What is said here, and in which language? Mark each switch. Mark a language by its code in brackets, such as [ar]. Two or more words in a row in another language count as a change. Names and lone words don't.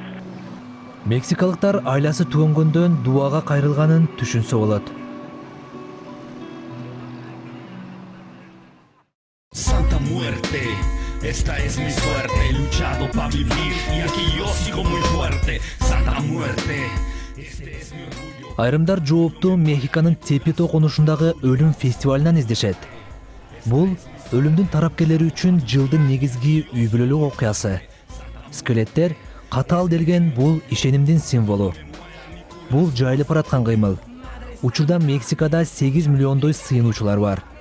[ky] Мексикалыктар айласы төнгөндөн дуага кайрылганын түшүнсө болот. [es] Santa muerte, esta es mi suerte, he luchado para vivir y aquí yo sigo muy fuerte. Santa muerte, este es mi orgullo. [ky] Айрымдар жоопту Мехиканын Тепе токунушундагы өлүм фестивалынан издешет. Бул өлүмдүн тарапкерлери үчүн жылдын негизги үй бүлөлүк окуясы. Скелеттер катаал делген бул ишенимдин символу. Бул жайылып бараткан кыймыл. Учурда Мексикада 8 миллиондой сыйынуучулар бар.